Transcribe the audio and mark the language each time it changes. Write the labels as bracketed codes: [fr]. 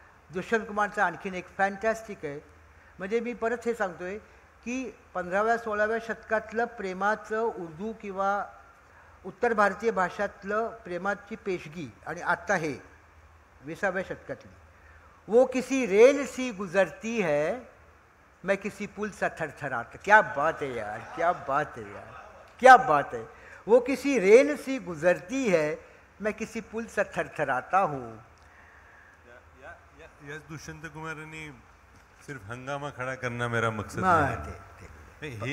[mr] दुष्यंत कुमारचा आणखीन एक फॅन्टॅस्टिक आहे. म्हणजे मी परत हे सांगतोय की 15व्या-16व्या शतकातलं प्रेमाचं उर्दू किंवा उत्तर भारतीय भाषातलं प्रेमाची पेशगी आणि आत्ता हे 20व्या शतकातली. [hi] वो किसी रेल सी गुजरती है, मैं किसी पुल सा थरथराता. क्या बात है यार, क्या बात है यार, क्या बात है. वो किसी रेल सी गुजरती है, मैं किसी पुल सा थरथराता हूँ. यस दुष्यंत कुमारांनी सिर्फ हंगामा खड़ा करना मेरा मकसद नाही.